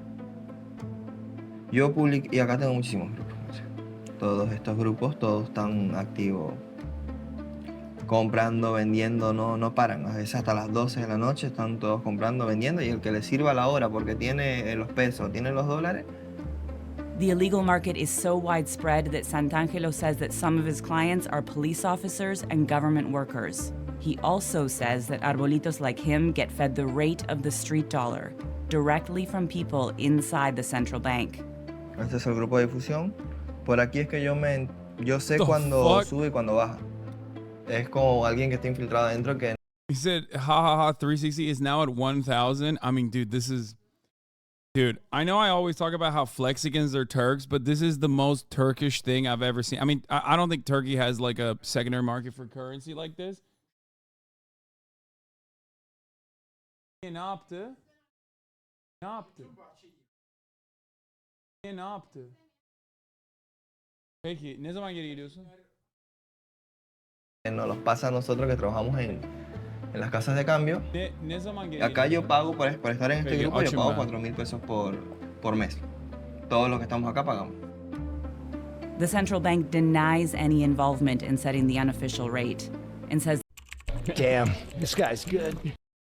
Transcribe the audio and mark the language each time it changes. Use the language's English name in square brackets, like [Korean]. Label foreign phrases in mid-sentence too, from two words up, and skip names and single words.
[Spanish] Yo publico, y acá tengo muchísimos grupos. Todos estos grupos, todos están activos. Comprando, vendiendo, no paran. A veces hasta las 12 de la noche están todos comprando, vendiendo. Y el que le sirva la hora porque tiene los pesos, tiene los dólares. [English] The illegal market is so widespread that Santangelo says that some of his clients are police officers and government workers. He also says that arbolitos like him get fed the rate of the street dollar, directly from people inside the central bank. [Spanish] Este es el grupo de difusión. Por aquí es que yo sé cuando sube y cuando baja. Es como alguien que está infiltrado adentro que... [English] He said, 360 is now at 1,000. I mean, dude, this is... Dude, I know I always talk about how Flexicans are Turks, but this is the most Turkish thing I've ever seen. I mean, I don't think Turkey has like a secondary market for currency like this. [Turkish] Ne yaptı? Peki, ne zaman geri gidiyorsun? [Spanish] Nos los pasa a nosotros que trabajamos en las casas de cambio. [Turkish] Ne zaman geri [Spanish] Acá yo pago, por estar en este [Turkish] Peki, [Spanish] grupo, yo [Turkish] açım [Spanish] pago [Turkish] ben. [Spanish] 4.000 pesos por mes. Todos los que estamos acá pagamos. [English] The central bank denies any involvement in setting the unofficial rate and says, Damn, this guy's good.